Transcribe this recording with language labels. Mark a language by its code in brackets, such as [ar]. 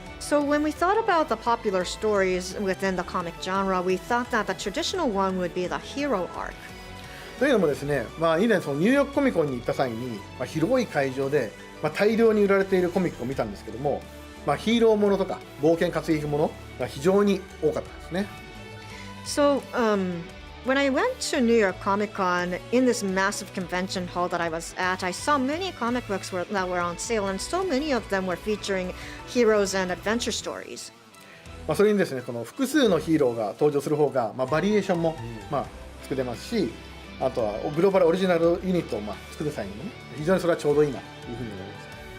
[en] So when we thought about the popular stories within the comic genre, we thought that the traditional one would be the hero arc. [ja] というのもですね、以前そのニューヨークコミコンに行った際に、広い会場で、大量に売られているコミックを見たんですけども、ヒーローものとか冒険活劇ものが非常に多かったですね。 [en] So, when I went to New York Comic Con, in this massive convention hall that I was at, I saw many comic books that were on sale, and so many of them were featuring heroes and adventure stories. [ja] それにですね、この複数のヒーローが登場する方が、バリエーションも、作れますし、あとはグローバルオリジナルユニットを作る際にもね、非常にそれはちょうどいいなというふうに思います。